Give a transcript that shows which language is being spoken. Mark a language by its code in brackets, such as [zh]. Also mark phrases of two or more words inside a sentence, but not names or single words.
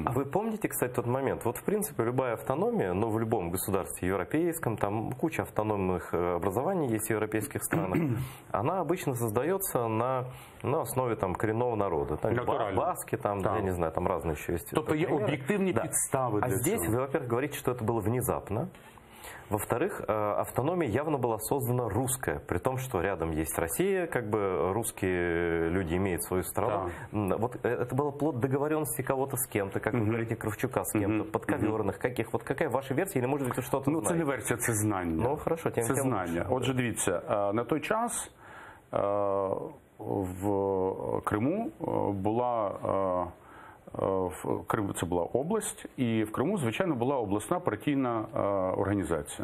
[ru] Вы помните, кстати, тот момент? Вот, в принципе, любая автономия, но в любом государстве европейском, там куча автономных образований есть в европейских странах, она обычно создается на основе там коренного народа. Там, баски, там, я не знаю, там разные еще есть. [uk] Тобто є об'єктивні підстави для [ru] здесь [uk] цього. [ru] вы, во-первых, говорите, что это было внезапно. Во-вторых, автономия явно была создана русская, при том, что рядом есть Россия, как бы русские люди имеют свою страну. Да. Вот это было плод договоренности кого-то с кем-то, как вы говорите, Кравчука с кем-то, подковерных каких. Вот какая ваша версия, или может быть вы что-то знаете? [uk] Це не версія, це знання. [ru] Ну, хорошо, тем [uk] це знання. Отже, дивіться, на той час в Криму була... В Криму це була область, і в Криму, звичайно, була обласна партійна організація.